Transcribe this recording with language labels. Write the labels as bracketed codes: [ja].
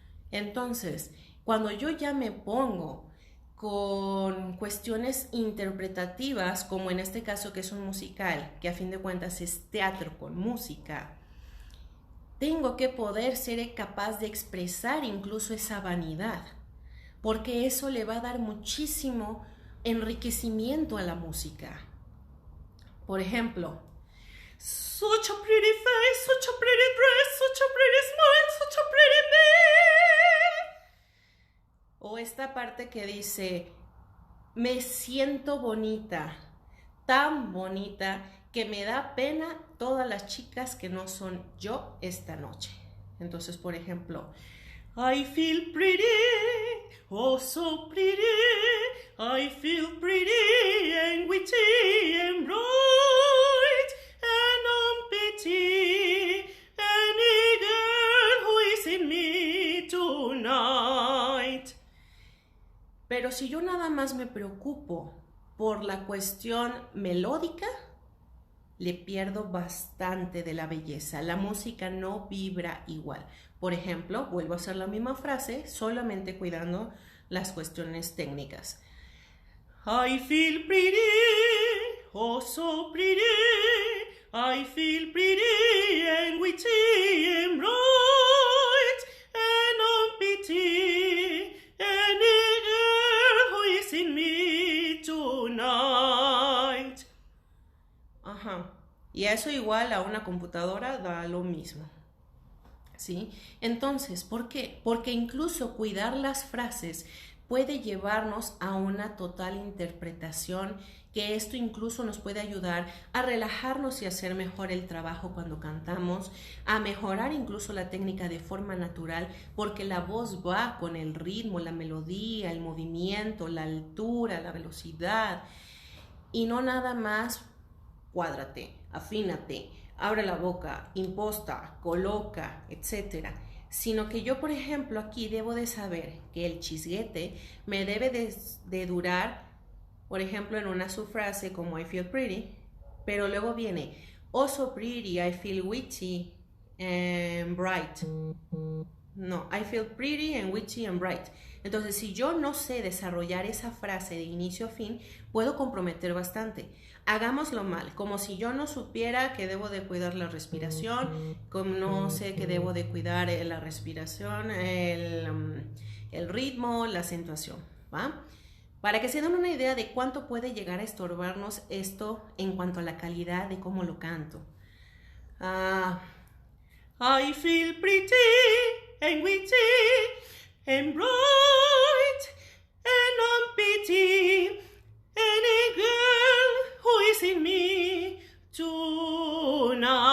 [es] Entonces, cuando yo ya me pongo con cuestiones interpretativas, como en este caso que es un musical, que a fin de cuentas es teatro con música, tengo que poder ser capaz de expresar incluso esa vanidad, porque eso le va a dar muchísimo enriquecimiento a la música. Por ejemplo, [en] such a pretty face, such a pretty dress, such a pretty smile, such a pretty me. [es] O esta parte que dice, me siento bonita, tan bonita que me da pena todas las chicas que no son yo esta noche. Entonces, por ejemplo, [en] I feel pretty, oh so pretty, I feel pretty and witty and bright and unpity any girl who is in me tonight. [es] Pero si yo nada más me preocupo por la cuestión melódica, le pierdo bastante de la belleza. La música no vibra igual. Por ejemplo, vuelvo a hacer la misma frase, solamente cuidando las cuestiones técnicas. [en] I feel pretty, oh so pretty, I feel pretty and witty and bright and unpity any girl who is in me tonight. [es] Y eso igual a una computadora da lo mismo. ¿Sí? Entonces, ¿por qué? Porque incluso cuidar las frases puede llevarnos a una total interpretación, que esto incluso nos puede ayudar a relajarnos y hacer mejor el trabajo cuando cantamos, a mejorar incluso la técnica de forma natural, porque la voz va con el ritmo, la melodía, el movimiento, la altura, la velocidad, y no nada más cuádrate, afínate, abre la boca, imposta, coloca, etc. Sino que yo, por ejemplo, aquí debo de saber que el chisguete me debe de durar, por ejemplo, en una subfrase como [en] I feel pretty, [es] pero luego viene [en] oh so pretty, I feel witty and bright. No, I feel pretty and witty and bright. [es] Entonces, si yo no sé desarrollar esa frase de inicio a fin, puedo comprometer bastante. Hagámoslo mal, como si yo no supiera que debo de cuidar la respiración, como no sé que debo de cuidar la respiración, el ritmo, la acentuación, ¿va? Para que se den una idea de cuánto puede llegar a estorbarnos esto en cuanto a la calidad de cómo lo canto. [en] I feel pretty and witty and bright and unpity any girl who is in me tonight.